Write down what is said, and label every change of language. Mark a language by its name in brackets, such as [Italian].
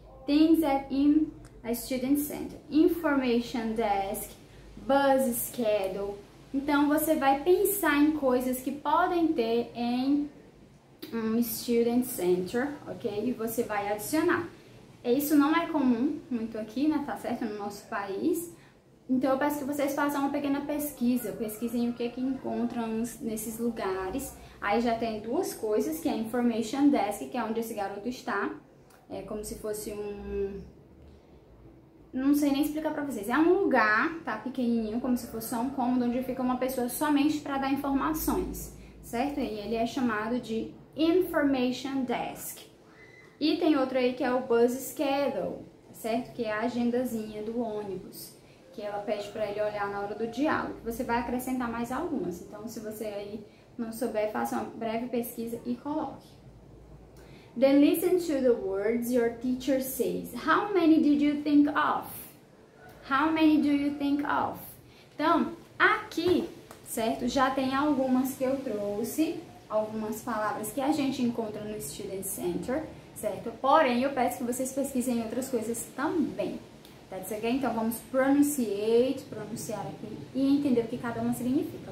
[English] Things that in a student center. Information desk, bus schedule. [Portuguese] Então, você vai pensar em coisas que podem ter em um student center, ok? E você vai adicionar. Isso não é comum muito aqui, né, tá certo? No nosso país. Então, eu peço que vocês façam uma pequena pesquisa. Pesquisem o que encontram nesses lugares. Aí já tem duas coisas, que é a Information Desk, que é onde esse garoto está. É como se fosse um... Não sei nem explicar pra vocês. É um lugar, tá, pequenininho, como se fosse só um cômodo, onde fica uma pessoa somente para dar informações, certo? E ele é chamado de Information Desk. E tem outro aí que é o Bus Schedule, certo? Que é a agendazinha do ônibus, que ela pede para ele olhar na hora do diálogo. Você vai acrescentar mais algumas. Então, se você aí não souber, faça uma breve pesquisa e coloque. [English] Then listen to the words your teacher says. How many did you think of? How many do you think of? [Portuguese] Então, aqui, certo? Já tem algumas que eu trouxe, algumas palavras que a gente encontra no Student Center, certo? Porém, eu peço que vocês pesquisem outras coisas também. [English] That's okay? [Portuguese] Então, vamos pronunciar aqui e entender o que cada uma significa.